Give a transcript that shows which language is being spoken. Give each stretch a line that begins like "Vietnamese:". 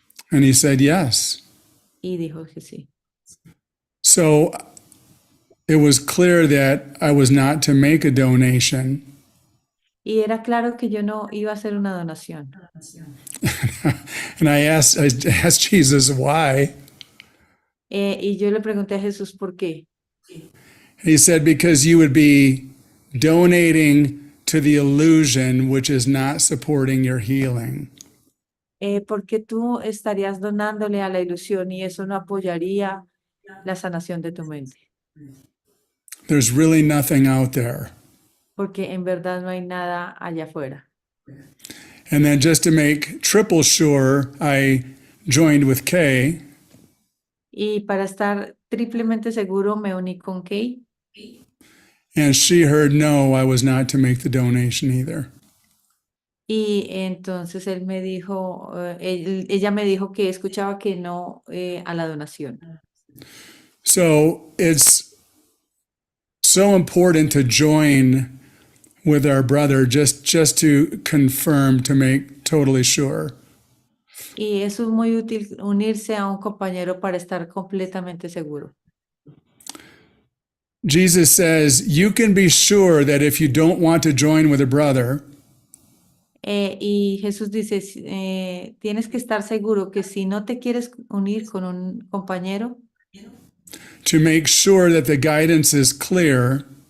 English: And he said yes.
Spanish: Y dijo que sí.
English: So it was clear that I was not to make a donation.
Spanish: Y era claro que yo no iba a hacer una donación.
English: And I asked Jesus why.
Spanish: Y yo le pregunté a Jesús por qué.
English: He said, because you would be donating to the illusion which is not supporting your healing.
Spanish: Porque tú estarías donándole a la ilusión y eso no apoyaría la sanación de tu mente.
English: There's really nothing out there.
Spanish: Porque en verdad no hay nada allá afuera.
English: And then just to make triple sure, I joined with Kay.
Spanish: Y para estar triplemente seguro me uní con Kay.
English: And she heard no, I was not to make the donation either.
Spanish: Y entonces él me dijo, ella me dijo que escuchaba que no a la donación.
English: So it's so important to join with our brother just to confirm, to make totally sure.
Spanish: Y eso es muy útil, unirse a un compañero para estar completamente seguro.
English: Jesus says, you can be sure that if you don't want to join with a brother,
Spanish: Y Jesús dice, tienes que estar seguro que si no te quieres unir con un compañero,
English: to make sure that the guidance is clear,